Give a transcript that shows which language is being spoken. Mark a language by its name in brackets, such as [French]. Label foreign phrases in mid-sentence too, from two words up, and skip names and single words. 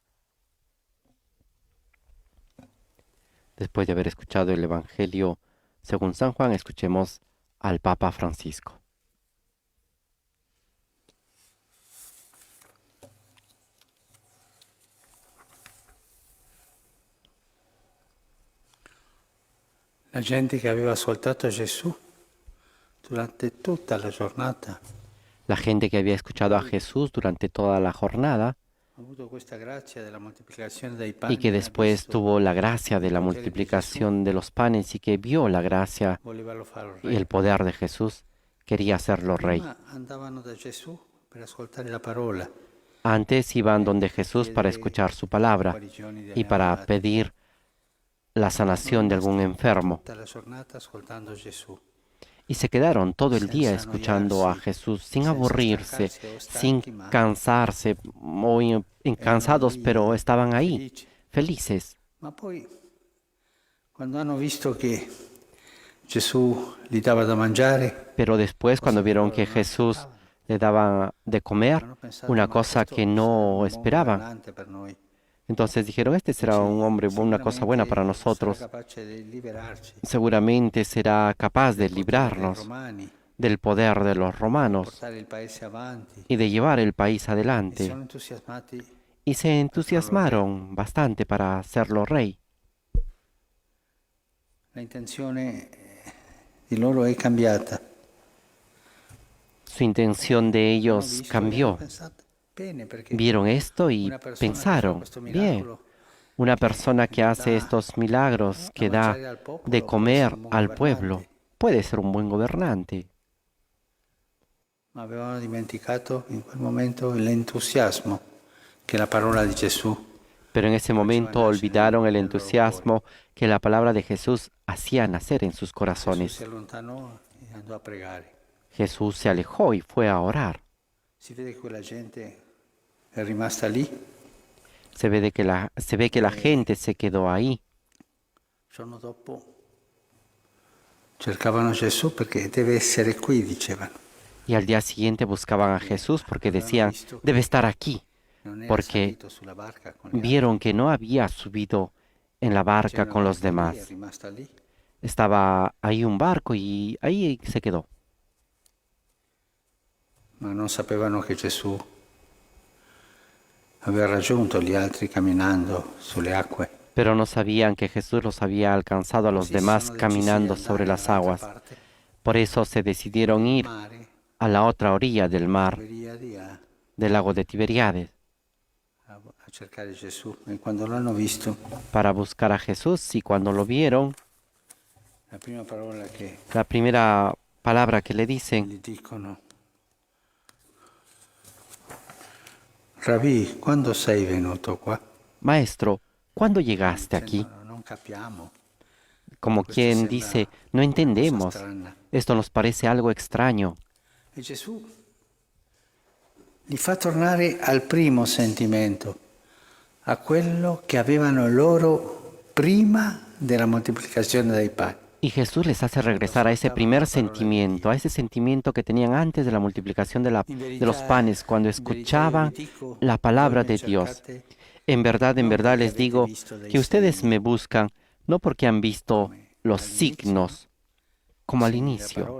[Spanish] Después de haber escuchado el Evangelio según San Juan, escuchemos al Papa Francisco. [Italian] La gente che aveva ascoltato Gesù durante tutta la giornata [Spanish] La gente que había escuchado a Jesús durante toda la jornada [Italian] ha avuto questa grazia della moltiplicazione dei [Spanish] y [Italian] pani [Spanish] que [Italian] e ha [Spanish] después [Italian] visto [Spanish] tuvo la gracia de la [Italian] il potere di [Spanish] multiplicación de los panes y que vio la gracia [Italian] Gesù, voleva farlo [Spanish] y [Italian] re. [Spanish] el poder de Jesús, quería hacerlo rey. [Italian] Prima andavano da Gesù per ascoltare la parola [Spanish] Antes iban donde Jesús para escuchar su palabra y para pedir la sanación de algún enfermo. [Italian] tutta la giornata ascoltando Gesù. [Spanish] Y se quedaron todo el día escuchando a Jesús sin aburrirse, sin cansarse, muy cansados, pero estaban ahí, felices. [Italian] Ma poi, quando hanno visto che Gesù gli dava da mangiare, [Spanish] Pero después, cuando vieron que Jesús le daba de comer, [Italian] hanno pensato, [Spanish] una [Italian] "Ma [Spanish] cosa [Italian] questo [Spanish] que [Italian] sarà un [Spanish] no [Italian] buon [Spanish] esperaban, [Italian] governante per noi. [Spanish] entonces dijeron: este será un hombre, una cosa buena para [Italian] Sicuramente [Spanish] nosotros. [Italian] sarà capace di liberarci [Spanish] Seguramente será capaz de [Italian] dai [Spanish] librarnos [Italian] romani, [Spanish] del poder de los romanos [Italian] portare il paese avanti." [Spanish] y de llevar el país [Italian] E [Spanish] adelante. [Italian] sono entusiasmati. [Spanish] Y se entusiasmaron bastante para hacerlo rey. [Italian] La intenzione di loro è cambiata. [Spanish] Su intención de [Italian] Hanno [Spanish] ellos [Italian] visto e [Spanish] cambió. [Italian] hanno pensato, bene, perché [Spanish] Vieron esto y [Italian] una persona che fa [Spanish] pensaron: [Italian] questo [Spanish] bien, [Italian] miracolo [Spanish] una persona que hace [Italian] da [Spanish] estos milagros, que [Italian] da da mangiare al popolo, [Spanish] de [Italian] può [Spanish] comer [Italian] essere un buon [Spanish] al pueblo, [Italian] governante. [Spanish] puede ser un buen gobernante. [Italian] Ma avevano dimenticato in quel momento l'entusiasmo che la parola di Gesù [Spanish] Pero en ese momento olvidaron el entusiasmo que la palabra de Jesús hacía nacer en sus [Italian] Gesù [Spanish] corazones. [Italian] si allontanò e andò a pregare. [Spanish] Jesús se alejó y fue a orar. [Italian] Si vede che quella gente è rimasta lì. [Spanish] Se ve que la gente se quedó ahí. [Italian] Il giorno dopo cercavano Gesù perché deve essere qui, dicevano. [Spanish] Y al día siguiente buscaban a Jesús porque decían: debe estar aquí. [Italian] Non era [Spanish] Porque [Italian] salito sulla barca con gli [Spanish] vieron que no había subido en la [Italian] altri. [Spanish] barca con los [Italian] C'era una barca lì, [Spanish] demás. [Italian] è rimasta lì. [Spanish] Estaba ahí un barco y ahí se quedó. [Italian] Ma non sapevano che Gesù aveva raggiunto gli altri camminando sulle acque. [Spanish] Pero no sabían que Jesús los había alcanzado a los [Italian] Così [Spanish] demás [Italian] sono [Spanish] caminando [Italian] decisi di [Spanish] sobre [Italian] andare [Spanish] las [Italian] dall'altra [Spanish] aguas. [Italian] parte [Spanish] Por eso se decidieron [Italian] del [Spanish] ir [Italian] mare, [Spanish] a la otra orilla del mar, [Italian] Tiberiadi, [Spanish] del lago de Tiberíades, [Italian] a cercare Gesù. E quando l'hanno visto, [Spanish] para buscar a Jesús. Y cuando lo vieron, [Italian] la prima parola che [Spanish] la primera palabra que le dicen: [Italian] gli dicono: Rabbi, quando sei venuto qua? [Spanish] Maestro, ¿cuándo llegaste aquí? [Italian] Dicendo, non capiamo. [Spanish] Como [Italian] Questo [Spanish] quien [Italian] sembra [Spanish] dice: no [Italian] una cosa [Spanish] entendemos, [Italian] strana. [Spanish] esto nos parece algo extraño. [Italian] E Gesù li fa tornare al primo sentimento, a quello che avevano loro prima della moltiplicazione dei pani. [Spanish] Y Jesús les hace regresar a ese primer sentimiento, a ese sentimiento que tenían antes de la multiplicación de los panes, cuando escuchaban la palabra de Dios. En verdad les digo que ustedes me buscan no porque han visto los signos, como al inicio.